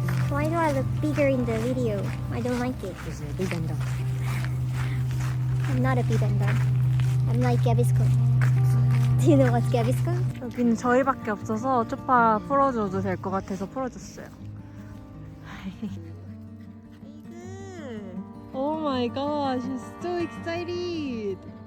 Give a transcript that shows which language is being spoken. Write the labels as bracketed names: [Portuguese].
[English] Why do I look bigger in the video? I don't like it. I'm not a bibenda. I'm like Gaviscon. Do you know what's Gaviscon? [Korean] 여기는 저희밖에 없어서 쪼파 풀어줘도 될 것 같아서 풀어줬어요. [English] Oh my gosh, she's so excited.